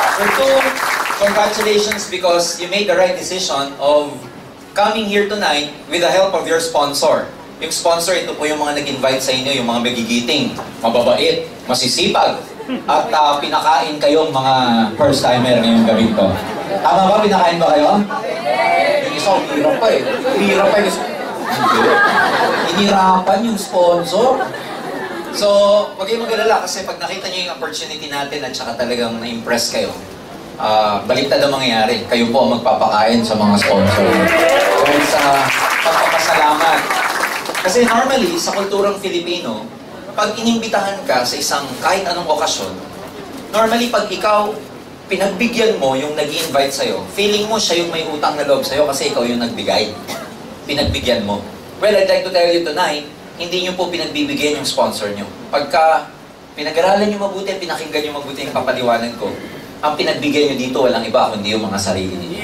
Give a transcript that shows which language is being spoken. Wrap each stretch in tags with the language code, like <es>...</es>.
<en>For two, congratulations because you made the right decision of coming here tonight with the help of your sponsor.</en> <tl>Yung sponsor, ito po yung mga nag-invite sa inyo, yung mga magigiting, mababait, masisipag, at pinakain kayong mga first-timer ngayong gabi to. Tama ba? Pinakain ba kayo? Yung isa, hirap pa eh. Hirap pa yung hinirapan yung sponsor. So, wag kayong mag-alala kasi pag nakita nyo yung opportunity natin at saka talagang na-impress kayo, baliktad ang mangyayari. Kayo po ang magpapakain sa mga sponsor. Dahil sa pagpapasalamat. Kasi normally, sa kulturang Filipino, pag inimbitahan ka sa isang kahit anong okasyon, normally pag ikaw pinagbigyan mo yung nag-i-invite sa'yo, feeling mo siya yung may utang na loob sa'yo kasi ikaw yung nagbigay. Pinagbigyan mo.</tl> <en>Well, I'd like to tell you tonight,</en> <tl>hindi nyo po pinagbibigyan yung sponsor nyo. Pagka pinag-aralan nyo mabuti, pinakinggan nyo mabuti yung papaliwanag ko, ang pinagbigyan nyo dito walang iba kundi yung mga sarili ninyo.</tl>